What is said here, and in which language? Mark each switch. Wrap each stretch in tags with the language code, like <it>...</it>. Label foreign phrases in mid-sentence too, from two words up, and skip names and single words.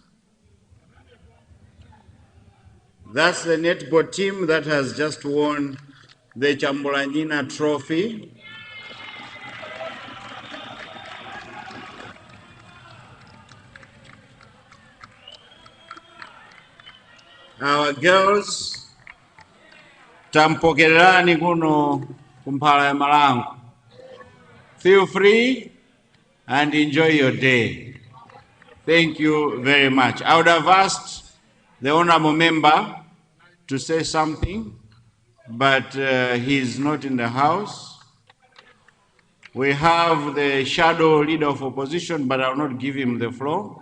<en>That's the netball team that has just won the Chambulanjina Trophy. Our girls,</en> <ny>tampokererani kuno kumphala ya Malango.</ny> <en>Feel free and enjoy your day. Thank you very much. I would have asked the honorable member to say something, but he's not in the house. We have the shadow leader of opposition, but I will not give him the floor.</en>